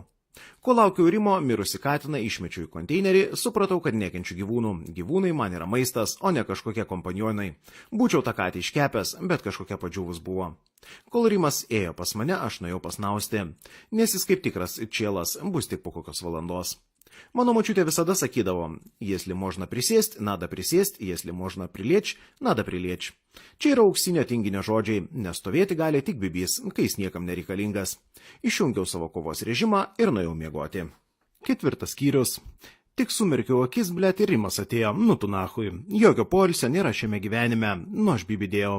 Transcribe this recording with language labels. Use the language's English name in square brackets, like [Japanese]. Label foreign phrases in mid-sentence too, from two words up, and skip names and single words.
[Lithuanian] Kol laukiau Rimo, mirusi katiną išmečiau į konteinerį, supratau, kad nekenčiu gyvūnų. Gyvūnai man yra maistas, o ne kažkokie kompanionai. Būčiau tą katę iškepęs, bet kažkokia padžiūvus buvo. Kol Rimas ėjo pas mane, aš nuėjau pasnausti, nes jis kaip tikras čielas bus tik po kokios valandos. Mano močiutė visada sakydavo, [Russian] если можно присесть, надо присесть, если можно прилечь, надо прилечь. [Lithuanian] Čia yra auksinio tinginio žodžiai, nes stovėti gali tik bibys, kai jis niekam nereikalingas. Išjungiau savo kovos režimą ir nuėjau miegoti. 4 skyrius. Tik sumerkiau akis, blet, ir Rimas atėjo, nu tu nahui. Jokio poilsio nėra šiame gyvenime, nu aš bibidėjau.